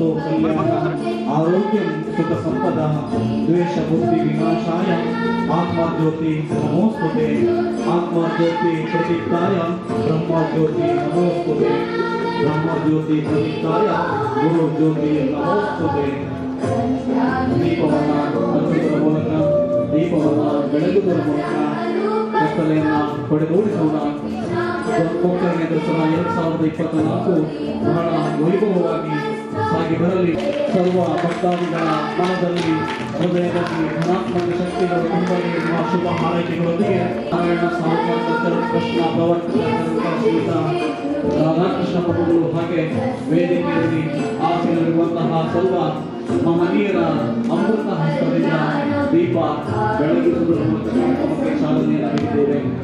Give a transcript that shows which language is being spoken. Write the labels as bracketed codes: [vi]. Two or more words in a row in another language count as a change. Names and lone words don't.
[sa] कल्याण आरोग्यम सुख संपदा द्वेष बुद्धि विनाशाय आत्मा ज्योति नमोस्तुते आत्मा ज्योति प्रदीप्ताय ब्रह्म ज्योति नमोस्तुते ब्रह्म ज्योति प्रदीप्ताय गुरु ज्योति नमोस्तुते [kn] दीपवನ್ನ ಹಚ್ಚುವುದರ ಮೂಲಕ ದೀಪವನ್ನ ಬೆಳಗುವುದರ ಮೂಲಕ ಕತ್ತಲೆಯನ್ನ ಹೊಡೆದೋಡಿಸೋಣ. ಕೊಕ್ಕರ್ಣೆ ದಸರಾ 2024 ಬಹಳ ವೈಭವವಾಗಿ ಸಾಗಿ ಬರಲಿ. ಸರ್ವ ಭಕ್ತಾದಿಗಳ ಮನದಲ್ಲಿ ಹೃದಯದಲ್ಲಿ ಧನಾತ್ಮಕ ಶಕ್ತಿಗಳು ತುಂಬಲಿ ಎನ್ನುವ ಶುಭ ಹಾರೈಕೆಗಳೊಂದಿಗೆ ನಾರಾಯಣ ಸಾಹುಕಾರ ಕೃಷ್ಣ ಪ್ರವರ್ತಕ ಶ್ರೀಯುತ ರಾಧಾಕೃಷ್ಣ ಪ್ರಭುಗಳು ಹಾಗೆ ವೇದಿಕೆಯಲ್ಲಿ ಆಸೆಯಲ್ಲಿರುವಂತಹ ಸರ್ವ ಮಹನೀಯರ ಅಮೃತ ಹಸ್ತದಿಂದ ದೀಪ ಬೆಳಗಿಸುವುದರ ಮೂಲಕ ಕಾರ್ಯಕ್ರಮಕ್ಕೆ ಚಾಲನೆಯನ್ನು ನೀಡಿದ್ದೇವೆ.